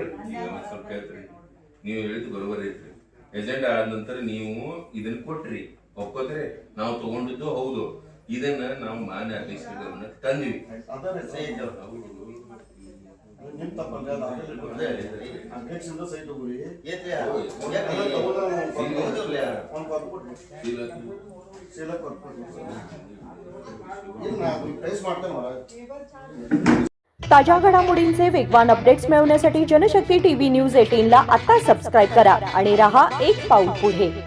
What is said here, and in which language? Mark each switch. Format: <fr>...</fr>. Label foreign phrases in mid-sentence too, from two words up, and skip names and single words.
<kn>ಸ್ವಲ್ಪ ಹೇಳ್ತೀರಿ, ನೀವು ಹೇಳಿದ್ದು ಬರೋಬರಿ ಐತ್ರಿ. ಎಜೆಂಡಾ ಆದ ನಂತರ ನೀವು ಇದನ್ನ ಕೊಟ್ರಿ, ಒಪ್ಕೋದ್ರೆ ನಾವು ತಗೊಂಡಿದ್ದು ಹೌದು. ಇದನ್ನ ನಾವು ಮಾನ್ಯ ಅಧ್ಯಕ್ಷರ ಗಮನಕ್ಕೆ ತಂದಿವಿ. ನಿಮ್ ತಪ್ಪಲ್ಲ, ಅಧ್ಯಕ್ಷರಿಂದ ಸೈ ತಗೋರಿ.</kn> <mr>ताज्या घडामोडींचे वेगवान अपडेट्स मिळवण्यासाठी जनशक्ती टीव्ही न्यूज 18 ला आता सबस्क्राईब करा आणि रहा एक पाऊल पुढे.</mr>